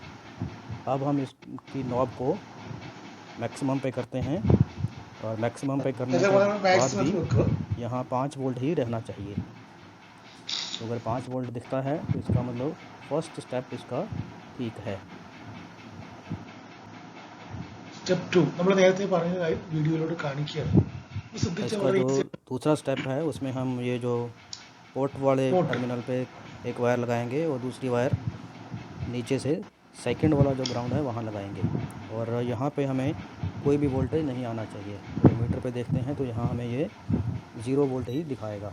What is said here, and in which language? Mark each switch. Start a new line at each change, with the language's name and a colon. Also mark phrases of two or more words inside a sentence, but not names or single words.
Hindi: अब हम इसकी नॉब को मैक्सिमम पे करते हैं और मैक्सिमम पे करने के बाद भी यहाँ 5 वोल्ट ही रहना चाहिए। तो अगर 5 वोल्ट दिखता है तो इसका मतलब
English: first step
Hindi: इसका ठीक है।
Malayalam: स्टेप 2 നമ്മൾ നേരത്തെ പറഞ്ഞതായി വീഡിയോയിലൂടെ കാണിക്കുകയാണ്.
Hindi: इसका जो दूसरा स्टेप है उसमें हम ये जो पोर्ट वाले टर्मिनल पे एक वायर लगाएंगे और दूसरी वायर नीचे से सेकंड वाला जो ग्राउंड है वहाँ लगाएंगे और यहाँ पे हमें कोई भी वोल्टेज नहीं आना चाहिए। तो मीटर पे देखते हैं तो यहाँ हमें ये 0 वोल्ट ही दिखाएगा।